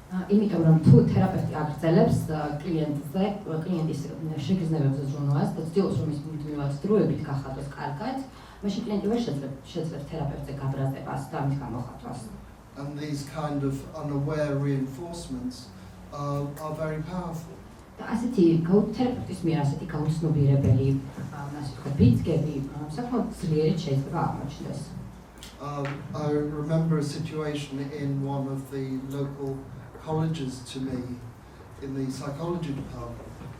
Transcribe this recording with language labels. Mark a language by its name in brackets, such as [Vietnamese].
[Georgian] იმიტომ რომ თუ თერაპევტი აგრძელებს კლიენტის შეგრძნებებზე ზრუნვას და ცდილობს რომ ის მუდმივად დროებით გახადოს კარგად, მაშინ კლიენტი ვერ შეძლებს თერაპევტზე გაბრაზებას და ამის გამოხატვას. [English] And these kind of unaware reinforcements are very powerful. [Georgian] და ასეთი თერაპევტის მიერ ასეთი გაუცნობიერებელი ასე ვთქვათ ბიძგები საკმაოდ ძლიერად შეიძლება აღმოჩნდეს. [English] I remember a situation in one of the local colleges to me in the psychology department.